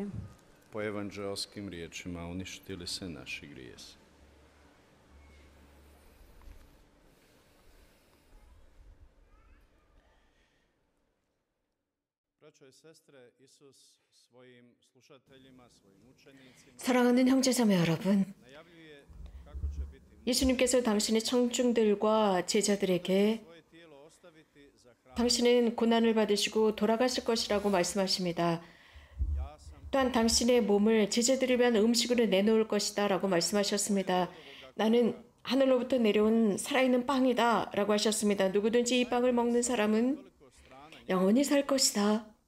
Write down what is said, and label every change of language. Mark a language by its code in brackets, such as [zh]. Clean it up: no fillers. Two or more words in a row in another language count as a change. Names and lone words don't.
[hr] Po evanđelskim riječima uništili se naši grijesi. Braćo i sestre, Isus svojim slušateljima, svojim učenicima [ko] 사랑하는 형제자매 여러분, [hr] najavljuje kako će biti [ko] 예수님께서 당신의 청중들과 제자들에게 [hr] svoje tijelo ostaviti za hranu. [ko] 당신은 고난을 받으시고 돌아가실 것이라고 말씀하십니다. 또한 당신의 몸을 제자들을 위한 음식으로 내놓을 것이다 라고 말씀하셨습니다. 나는 하늘로부터 내려온 살아있는 빵이다 라고 하셨습니다. 누구든지 이 빵을 먹는 사람은 영원히 살 것이다.